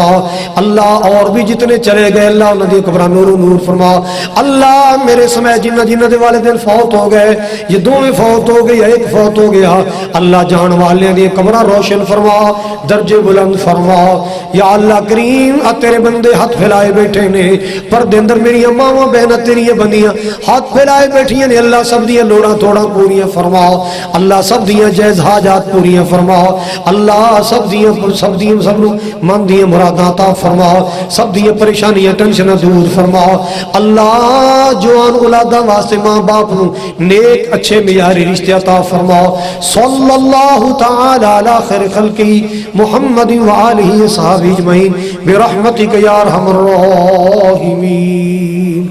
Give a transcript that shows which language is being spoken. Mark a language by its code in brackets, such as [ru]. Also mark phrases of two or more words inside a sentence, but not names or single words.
[pa] اللہ اور بھی جتنے چلے گئے اللہ انہوں دی قبرہ نور و نور فرما۔ اللہ میرے سمے جنہ جنہ دے والدین فوت ہو گئے، یہ دو میں فوت ہو گئی ایک فوت ہو گیا، اللہ جان والے دی قبرہ روشن فرما، درجے بلند فرما۔ یا اللہ کریم تیرے بندے ہاتھ پھیلائے بیٹھے نے، پردے اندر میری ماواں بہناں تیری بندیاں ہاتھ پھیلائے بیٹھیاں نے، اللہ سب دیاں لوڑاں تھوڑا پوریاں فرما، اللہ سب دیاں جائز حاجات پوریاں فرما، اللہ سب دیاں سب من دیاں مراداں عطا فرما، سب دیاں پریشانیاں ٹینشناں دور فرما۔ اللہ جوان اولاداں واسطے ماں باپ نو نیک اچھے معیاری رشتے عطا فرما۔ [ar] صلی اللہ تعالی علی خیر خلقی محمد وآلہ صحابہ اجمعین برحمتک یا ارحم الراحمین۔